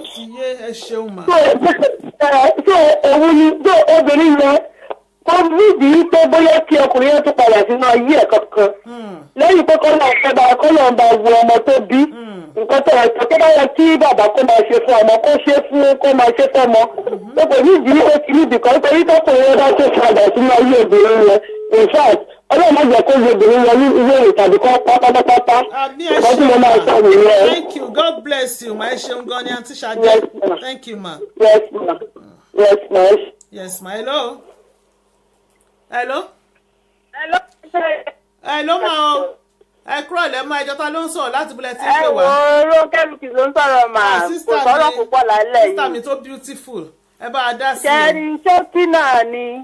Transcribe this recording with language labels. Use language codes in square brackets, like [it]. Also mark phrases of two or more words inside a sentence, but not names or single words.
[yo] so òun ni obìnrin yẹn tó nídìí pé bóyá kí ọkùnrin yẹn tún padà sínú ayé ẹ̀ kankan lẹ́yìn pé kọ́nà ń bá wo ọmọ tó bí nǹkan tó ẹ̀tọ́ tó bá yẹ kí bàbá kó máa ṣe fún ọmọ kó máa ṣe fún ọmọ tó kò nídìí ó ti nídìí kan nítorí tọkùnrin yẹn bá tó padà sínú ayé obìnrin yẹn [en] in fact [yo] ọlọ́run má jẹ́ kó lè obìnrin wọ ilé ìwé tàbí kọ́ pátápátá. Ìkọ́ tí mo máa sọ nìyẹn. [en] Thank you, God bless you, ma. [yo] Ẹ ṣeun gan ni Aunty Ṣadé. [en] Yes, ma. Thank you, ma. Yes, ma. Yes, ma. Yes, ma. Hello. Hello. Hello. Hello, ma o. [yo] Ẹ kúrò lẹ́mọ ẹjọ́ ta ló ń sọ̀rọ̀ láti bulẹ̀ tí ń pè wá. Ẹ wo Rónkẹ́ ló ń sọ̀rọ̀ mà. Kò sọ̀rọ̀ púpọ̀ lálẹ́ yìí. Sísá mi tó beautiful. Ẹ bá a dá sí i. Kẹrin ṣókí náà ni.